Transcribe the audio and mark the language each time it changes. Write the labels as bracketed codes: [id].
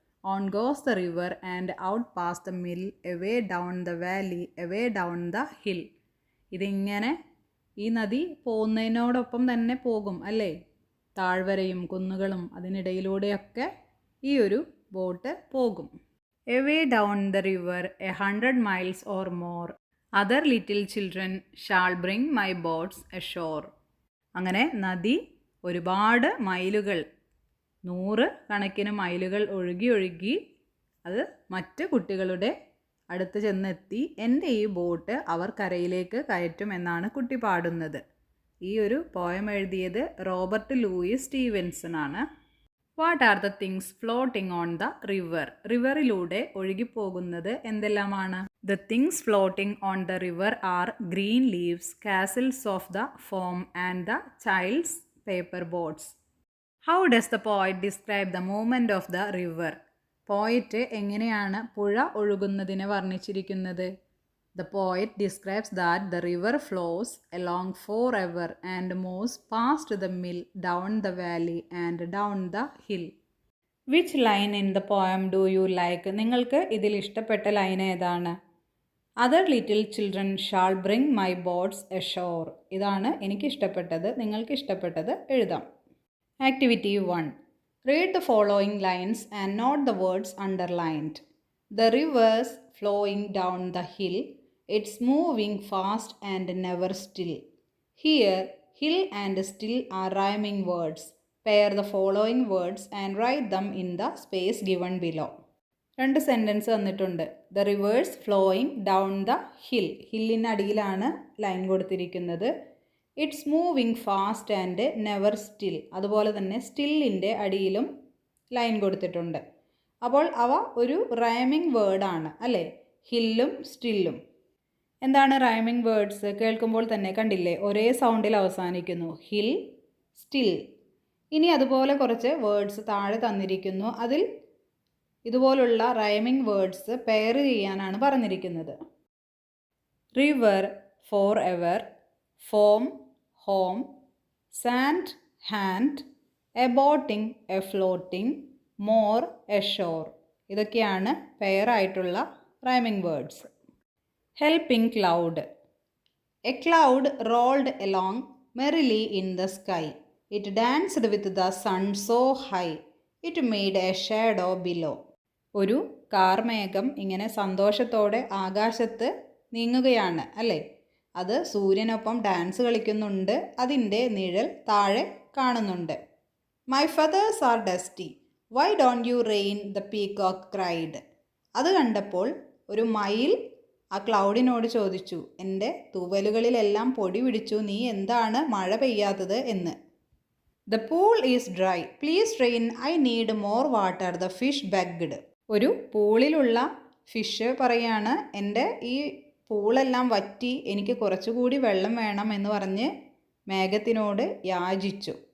[en] On goes the river and out past the mill, away down the valley, away down the hill. [ml] ഇതിങ്ങനെ ഈ നദി പോകുന്നതിനോടൊപ്പം തന്നെ പോകും അല്ലേ? താഴ്വരയും കുന്നുകളും അതിനിടയിലൂടെയൊക്കെ ഈ ഒരു ബോട്ട് പോകും. [en] Away down the river 100 miles or more, other little children shall bring my boats ashore. [ml] അങ്ങനെ നദി ഒരുപാട് മൈലുകൾ, 100 കണക്കിന് മൈലുകൾ ഒഴുകി അത് മറ്റ് കുട്ടികളുടെ അടുത്ത് ചെന്നെത്തി എൻ്റെ ഈ ബോട്ട് അവർ കരയിലേക്ക് കയറ്റും എന്നാണ് കുട്ടി പാടുന്നത്. ഈ ഒരു പോയം എഴുതിയത് റോബർട്ട് ലൂയിസ് സ്റ്റീവൻസൺ ആണ്. [en] What are the things floating on the river? [ml] റിവറിലൂടെ ഒഴുകിപ്പോകുന്നത് എന്തെല്ലാമാണ്? [en] The things floating on the river are green leaves, castles of the foam and the child's paper boats. How does the poet describe the movement of the river? [ml] Poet എങ്ങനെയാണ് പുഴ ഒഴുകുന്നതിനെ വർണ്ണിച്ചിരിക്കുന്നത്? [en] The poet describes that the river flows along forever and moves past the mill, down the valley and down the hill. Which line in the poem do you like? [ml] നിങ്ങൾക്ക് ഇതിൽ ഇഷ്ടപ്പെട്ട line ഏതാണ്? [en] Other little children shall bring my boats ashore. [ml] ഇതാണ് എനിക്ക് ഇഷ്ടപ്പെട്ടത്. നിങ്ങൾക്ക് ഇഷ്ടപ്പെട്ടത് എഴുതാം. Activity 1. [en] Read the following lines and note the words underlined. The river's flowing down the hill, it's moving fast and never still. Here, hill and still are rhyming words. Pair the following words and write them in the space given below. [ml] 2 sentence തന്നിട്ടുണ്ട്. [en] the rivers flowing down the hill, [ml] ഹില്ലിനടിയിലാണ് line കൊടുത്തിരിക്കുന്നത്. [en] it's moving fast and never still, [ml] അതുപോലെ തന്നെ സ്റ്റില്ലിൻ്റെ അടിയിലും line കൊടുത്തിട്ടുണ്ട്. അപ്പോൾ അവ ഒരു rhyming വേർഡാണ് അല്ലേ? ഹില്ലും സ്റ്റില്ലും. എന്താണ് റൈമിംഗ് വേർഡ്സ്? കേൾക്കുമ്പോൾ തന്നെ കണ്ടില്ലേ, ഒരേ സൗണ്ടിൽ അവസാനിക്കുന്നു. Hill, still. ഇനി അതുപോലെ കുറച്ച് വേർഡ്സ് താഴെ തന്നിരിക്കുന്നു. അതിൽ ഇതുപോലുള്ള റൈമിംഗ് വേർഡ്സ് പെയർ ചെയ്യാനാണ് പറഞ്ഞിരിക്കുന്നത്. [en] River, for ever, foam, home, sand, hand, a boating, a floating, more, a shore. [ml] ഇതൊക്കെയാണ് പെയർ ആയിട്ടുള്ള rhyming words. [en] Helping cloud. A cloud rolled along merrily in the sky. It danced with the sun so high, it made a shadow below. [ml] ഒരു കാർമേഘം ഇങ്ങനെ സന്തോഷത്തോടെ ആകാശത്ത് നീങ്ങുകയാണ് അല്ലേ? അത് സൂര്യനൊപ്പം ഡാൻസ് കളിക്കുന്നുണ്ട്. അതിൻ്റെ നിഴൽ താഴെ കാണുന്നുണ്ട്. [en] My feathers are dusty, why don't you rain? The peacock cried. [ml] അത് കണ്ടപ്പോൾ ഒരു മയിൽ ആ ക്ലൗഡിനോട് ചോദിച്ചു, എൻ്റെ തൂവലുകളിലെല്ലാം പൊടി പിടിച്ചു, നീ എന്താണ് മഴ പെയ്യാത്തത് എന്ന്. [en] The pool is dry, please rain, I need more water, the fish begged. [ml] ഒരു പൂളിലുള്ള ഫിഷ് പറയാണ്, എൻ്റെ ഈ പൂളെല്ലാം വറ്റി, എനിക്ക് കുറച്ചുകൂടി വെള്ളം വേണം എന്ന് പറഞ്ഞ് മേഘത്തിനോട് യാചിച്ചു.